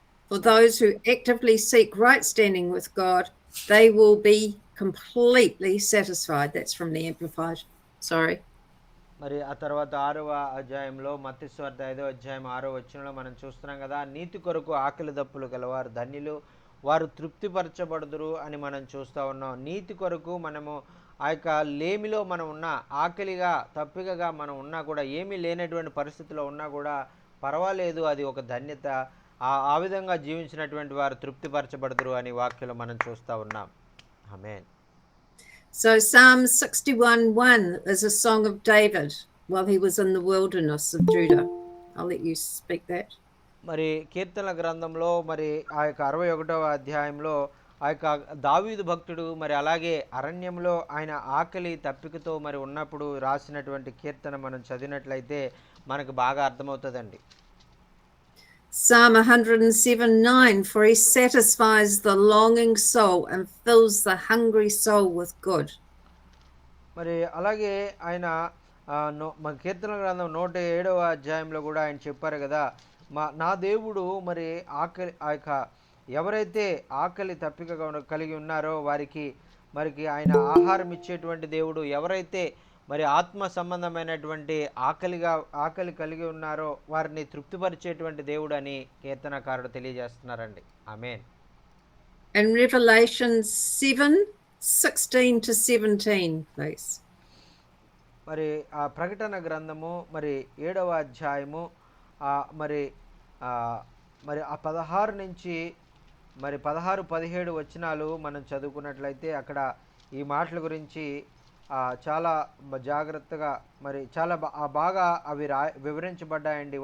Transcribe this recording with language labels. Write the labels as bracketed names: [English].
[English] For those who actively seek right standing with God, they will be completely satisfied. That's from the Amplified. Sorry. [Telugu] మరి ఆ తర్వాత 6వ అధ్యాయంలో మత్తయి సువార్త 5వ అధ్యాయం 6వ వచనంలో మనం చూస్తున్నాం కదా, నీతి కొరకు ఆకలి దప్పులు గలవారు ధన్యులు, వారు తృప్తిపరచబడుదురు అని మనం చూస్తూ ఉన్నాం. నీతి కొరకు మనము ఆ యొక్క లేమిలో మనం ఉన్నా, ఆకలిగా తప్పికగా మనం ఉన్నా కూడా, ఏమీ లేనటువంటి పరిస్థితిలో ఉన్నా కూడా పర్వాలేదు, అది ఒక ధన్యత. ఆ విధంగా జీవించినటువంటి వారు తృప్తిపరచబడుదురు అని వాక్యంలో మనం చూస్తూ ఉన్నాం. ఆమేన్. [English] So Psalm 61:1 is a song of David while he was in the wilderness of Judah. I'll let you speak that. [Telugu] మరి కీర్తనల గ్రంథంలో మరి ఆ యొక్క 61వ అధ్యాయంలో ఆ యొక్క దావీదు భక్తుడు మరి అలాగే అరణ్యంలో ఆయన ఆకలి తప్పికతో మరి ఉన్నప్పుడు రాసినటువంటి కీర్తన మనం చదివినట్లయితే మనకు బాగా అర్థమవుతుందండి. [English] Psalm 107:9, for he satisfies the longing soul and fills the hungry soul with good. [Telugu] మరి అలాగే ఆయన మన కీర్తన గ్రంథం 107వ అధ్యాయంలో కూడా ఆయన చెప్పారు కదా, నా దేవుడు మరి ఆకలి ఆ యొక్క ఎవరైతే ఆకలి తప్పిక కలిగి ఉన్నారో వారికి ఆయన ఆహారం ఇచ్చేటువంటి దేవుడు, ఎవరైతే మరి ఆత్మ సంబంధమైనటువంటి ఆకలి కలిగి ఉన్నారో వారిని తృప్తిపరిచేటువంటి దేవుడు అని కీర్తనకారుడు తెలియజేస్తున్నారండి. ఆమేన్. [English] And Revelation 7:16 to 17, please. [Telugu] మరి ఆ ప్రకటన గ్రంథము మరి 7వ అధ్యాయము మరి మరి ఆ 16 నుంచి మరి 16-17 వచనాలు మనం చదువుకున్నట్లయితే అక్కడ ఈ మాటల గురించి చాలా జాగ్రత్తగా మరి చాలా బాగా అవి వివరించబడ్డాయండి.